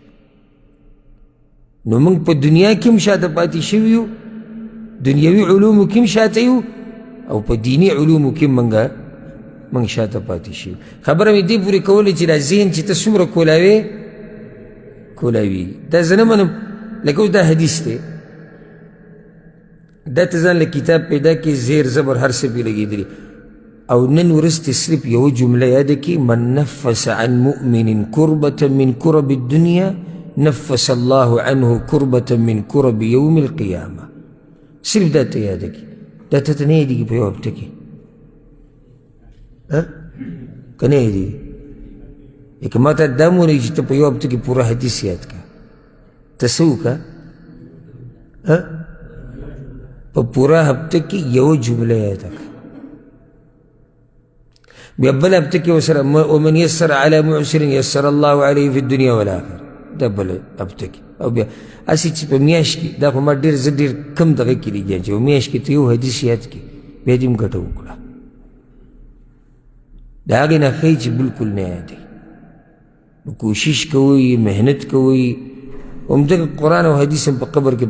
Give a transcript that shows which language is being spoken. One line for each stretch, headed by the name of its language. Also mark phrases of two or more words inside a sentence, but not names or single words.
Pashto: نو موږ په دنیا کې هم شاته پاتې شوي یو دنیوي علومو کې هم شاته یو او په دیني علومو کې موږ شاته پاتې شوي خبره مې دې پورې کوله چې دا ذهن چې ته څومره کولاوي دا زه نه منم لکه اوس دا حدیث دی دا ته ځان له کتاب پیدا کې زیر زبر هر څه پې لګېدلي او نن ورځ ته صرف یوه جمله یاده کړي
Arabic: من نفس عن مؤمن كربة من كرب الدنيا نفس الله عنه كربة من كرب يوم القيامة
Pashto: صرف دا ته یاده کړي دا ته ته نه یادېږي په یو هفته کې که نه یادېږي که ما ته دا مونه چې ته په یو هفته کې پوره حدیث یاد کړه ته څه وکړه په پوره هفته کې یوه جمله یاده کړه بیا بل هفته کې ورسره
Arabic: ومن یسر علی معسر یسر الله علیه فی الدنیا والآخرة
Pashto: دا بل هفته کې او بیا هسې چې په میاشت کې دا خو ما زه ډېر کم دغه کې لګیا چې په میاشت کې ته یو حدیث یاد کړې بیا دې هم ګټه وکړه د هغې نه ښایي چې بلکل نه یادوي نو کوشش کوئ محنت کوئ همدغه قرآن او حدیث هم په قبر کې په